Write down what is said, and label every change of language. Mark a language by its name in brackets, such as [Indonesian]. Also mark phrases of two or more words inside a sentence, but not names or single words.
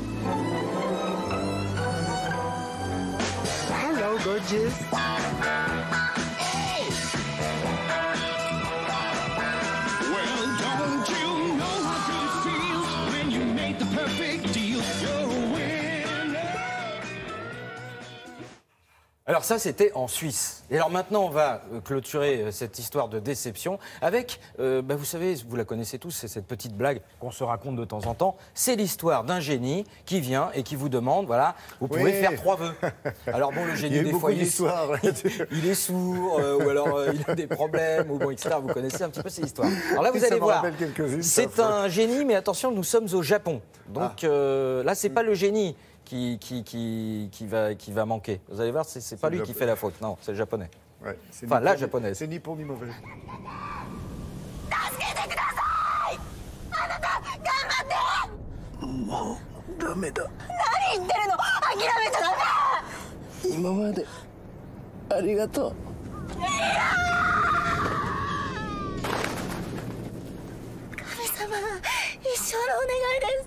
[English] Hello, gorgeous. Well, don't you know how good it feels when you make the perfect deal? You're a winner. [French] Alors ça, c'était en Suisse. Et alors maintenant, on va clôturer cette histoire de déception avec, vous savez, vous la connaissez tous, c'est cette petite blague qu'on se raconte de temps en temps. C'est l'histoire d'un génie qui vient et qui vous demande, voilà, vous pouvez Oui. faire 3 vœux. Alors bon, le Il y génie, a eu des beaucoup fois, d'histoires là-dessus. il est sourd, ou alors il a des problèmes, ou bon, etc. Vous connaissez un petit peu ces histoires. Alors là, vous Ça allez me voir, rappelle quelques-unes, c'est ça. un génie, mais attention, nous sommes au Japon. Donc là, c'est pas le génie qui va manquer. Vous allez voir, c'est pas le lui qui Japon. fait la faute, non, c'est le japonais. Ouais, c'est Enfin, ni la pour ni- japonaise. C'est ni pour ni mauvais. [Japanese] もうダメだ。何言ってるの？諦めちゃダメ！今までありがとう。神様、一生のお願いです。